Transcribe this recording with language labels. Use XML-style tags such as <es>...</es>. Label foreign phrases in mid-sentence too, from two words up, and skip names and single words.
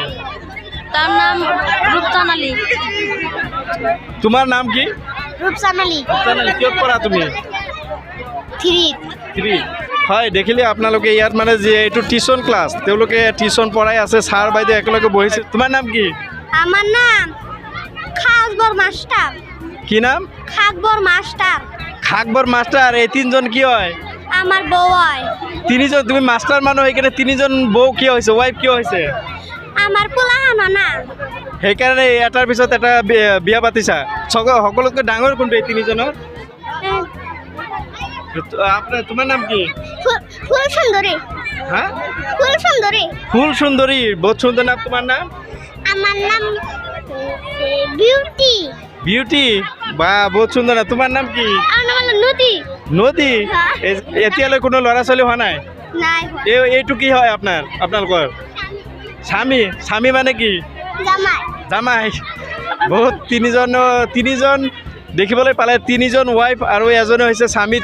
<as>তাৰ নাম ৰূপচান আলী। তোমাৰ নাম কি? ৰূপচান আলী। কিয় পঢ়া তুমি? 3 হয়। দেখিলে আপোনালোকে ইয়াত মানে যে এইটো টিউচন ক্লাছ, তেওঁলোকে টিউচন পঢ়াই আছে, ছাৰ বাইদেউ একেলগে বহিছে। তোমাৰ নাম কি?</as> <bn>আমার নাম খাকবর মাস্টার।</bn> <as>কি নাম? খাকবর মাস্টার। খাকবর মাস্টার। এই তিনজন কি হয়?</as> <bn>আমার বউ হয়।</bn> <as>তিনিজন? তুমি মাস্টার মানুহ, সেইকাৰণে তিনিজন বৌ কিয় হৈছে, ৱাইফ কিয় হৈছে?</as> <bn>আমার পোলাহানো না।</bn> <as>সেইকাৰণে এটাৰ পিছত এটা বিয়া পাতিছা। সকলোতকৈ ডাঙৰ কোনটো এই তিনিজনৰ? তোমাৰ নাম কি? ফুল সুন্দরী। হা? ফুল সুন্দরী। ফুল সুন্দরী, বহুত সুন্দর নাম। তোমার নাম?</as> <bn>আমার নাম বিউটি।</bn> <as>বিউটি, বা বহুত সুন্দর নাম। তোমার নাম কি?</as> <bn>আমার নাম হলো নদী।</bn> <as>নদী। এতিয়ালৈ কোনো ল'ৰা ছোৱালী হোৱা নাই? নাই। এইটো কি হয় আপোনালোকৰ? স্বামী মানে কি? জামাই। বহুত তিনিজন দেখিবলৈ পালে, তিনিজন ৱাইফ আৰু এজনে হৈছে স্বামী।</as>